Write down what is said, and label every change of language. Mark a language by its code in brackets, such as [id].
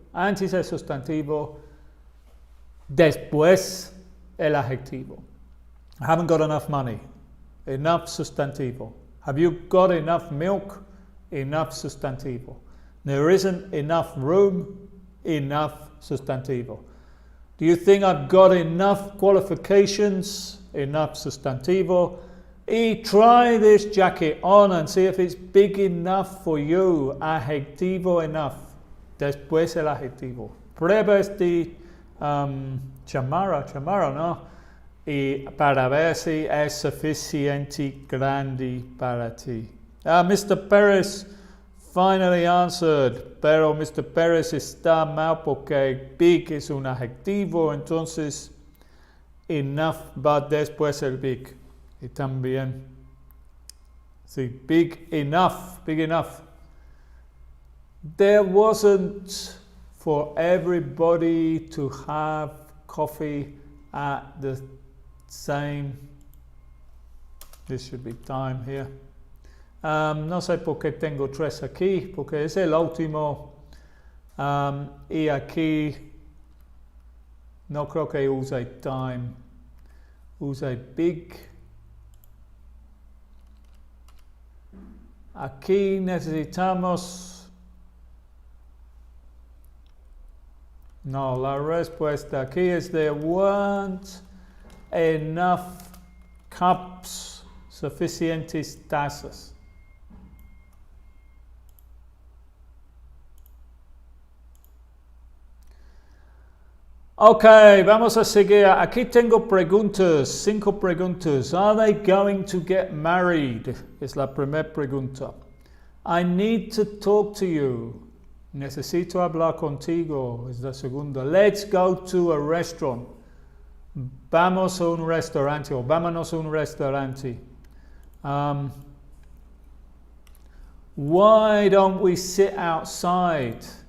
[es] Antes el sustantivo, después el adjetivo. [en] I haven't got enough money. Enough sustantivo. Have you got enough milk? Enough sustantivo. There isn't enough room? Enough sustantivo. Do you think I've got enough qualifications? Enough sustantivo. Y try this jacket on and see if it's big enough for you. [es] Adjetivo, enough. Después el adjetivo. Prueba este chamarra, ¿no? Y para ver si es suficiente grande para ti. Mr. [en] Perez finally answered, pero Mr. [es] Perez está mal porque big es un adjetivo, entonces enough va después el big. Y también [en] See, big enough, big enough. There wasn't for everybody to have coffee at the same. This should be time here. [es] No sé por qué tengo tres aquí, porque es el último. Y aquí no creo que use time. Use big. Aquí necesitamos. No, la respuesta aquí es [en] there weren't enough cups, [es] suficientes tazas. Ok, vamos a seguir. Aquí tengo preguntas, 5 preguntas. [en] Are they going to get married? [es] Es la primera pregunta. [en] I need to talk to you. [es] Necesito hablar contigo. Es la segunda. [en] Let's go to a restaurant. [es] Vamos a un restaurante o vámonos a un restaurante. [en] Why don't we sit outside?